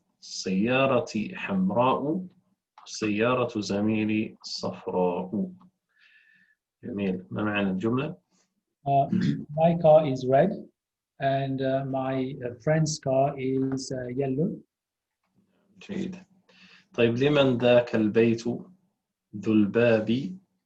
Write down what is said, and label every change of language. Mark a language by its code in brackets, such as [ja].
[ar] سيارتي حمراء سيارة زميلي صفراء. جميل. ما معنى الجملة؟ [en] My car is red and my friend's car is yellow. [ar] جيد. طيب لمن ذاك البيت ذو الباب؟